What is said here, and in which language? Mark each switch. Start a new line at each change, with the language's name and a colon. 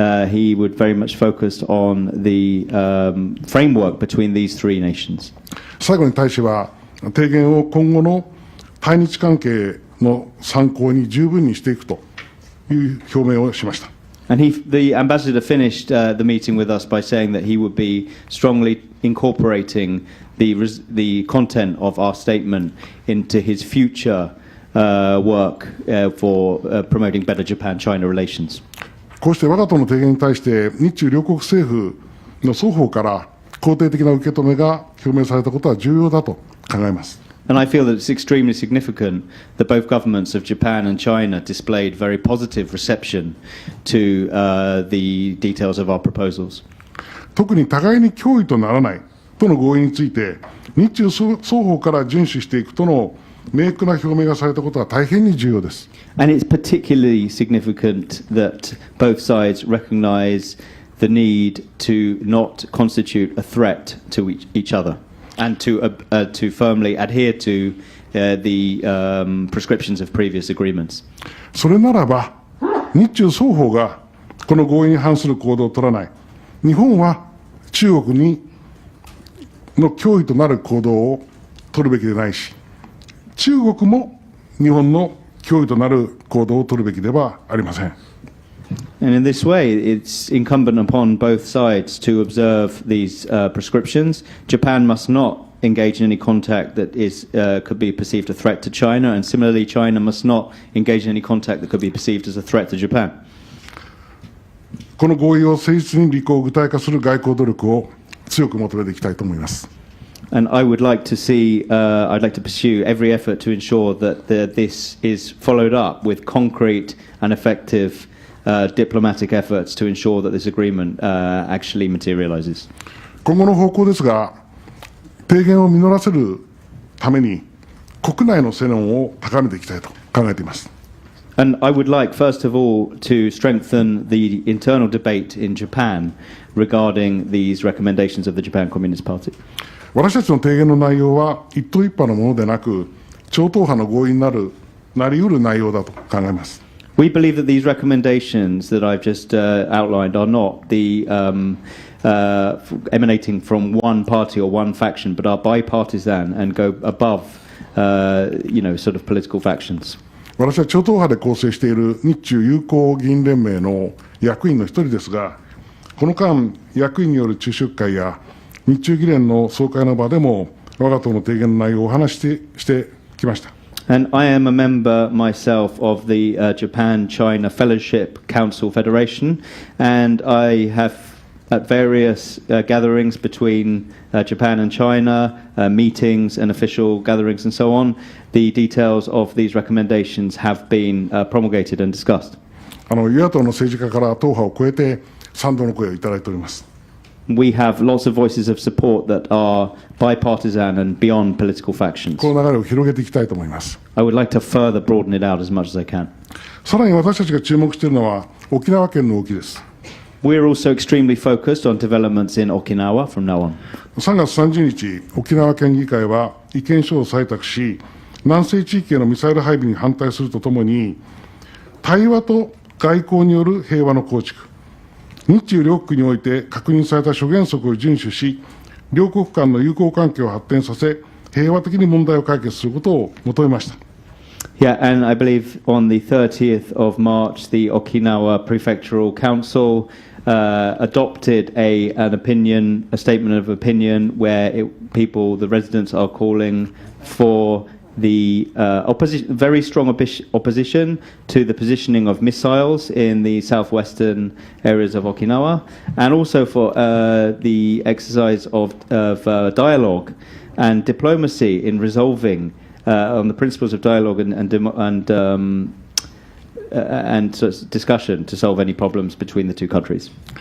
English: He would very much focus on the framework between these three nations.
Japanese: 最後に大使は、提言を今後の対日関係の参考に十分にしていくという表明をしました。
English: And the ambassador finished the meeting with us by saying that he would be strongly incorporating the content of our statement into his future work for promoting better Japan-China relations.
Japanese: こうして我が党の提言に対して日中両国政府の双方から肯定的な受け止めが表明されたことは重要だと考えます。
English: And I feel that it's extremely significant that both governments of Japan and China displayed very positive reception to the details of our proposals.
Japanese: 特に互いに脅威とならないとの合意について、日中双方から遵守していくとの明確な表明がされたことは大変に重要です。
English: And it's particularly significant that both sides recognize the need to not constitute a threat to each other. And to firmly adhere to the prescriptions of previous agreements.
Japanese: それならば、日中双方がこの合意に反する行動を取らない、日本は中国の脅威となる行動を取るべきでないし、中国も日本の脅威となる行動を取るべきではありません。
English: And in this way, it's incumbent upon both sides to observe these prescriptions. Japan must not engage in any contact that could be perceived a threat to China, and similarly, China must not engage in any contact that could be perceived as a threat to Japan.
Japanese: この合意を誠実に履行、具体化する外交努力を強く求めていきたいと思います。
English: And I would like to see, I'd like to pursue every effort to ensure that this is followed up with concrete and effective diplomatic efforts to ensure that this agreement actually materializes.
Japanese: 今後の方向ですが、提言を実らせるために国内の世論を高めていきたいと考えています。
English: And I would like, first of all, to strengthen the internal debate in Japan regarding these recommendations of the Japan Communist Party.
Japanese: 私たちの提言の内容は一党一派のものでなく、超党派の合意になり得る内容だと考えます。
English: We believe that these recommendations that I've just outlined are not emanating from one party or one faction, but are bipartisan and go above, sort of political factions.
Japanese: 私は超党派で構成している日中友好議員連盟の役員の一人ですが、この間、役員による昼食会や日中議連の総会の場でも、我が党の提言の内容をお話してきました。
English: And I am a member myself of the Japan-China Fellowship Council Federation, and I have at various gatherings between Japan and China, meetings and official gatherings and so on, the details of these recommendations have been promulgated and discussed.
Japanese: 与野党の政治家から党派を超えて賛同の声をいただいております。
English: We have lots of voices of support that are bipartisan and beyond political factions.
Japanese: この流れを広げていきたいと思います。
English: I would like to further broaden it out as much as I can.
Japanese: さらに私たちが注目しているのは沖縄県の動きです。
English: We're also extremely focused on developments in Okinawa from now on.
Japanese: 3月30日、沖縄県議会は意見書を採択し、南西地域へのミサイル配備に反対するとともに、対話と外交による平和の構築、日中両国において確認された諸原則を遵守し、両国間の友好関係を発展させ、平和的に問題を解決することを求めました。
English: Yeah, and I believe on the 30th of March, the Okinawa Prefectural Council adopted a statement of opinion where the residents are calling for the very strong opposition to the positioning of missiles in the southwestern areas of Okinawa, and also for the exercise of dialogue and diplomacy in resolving on the principles of dialogue and discussion to solve any problems between the two countries.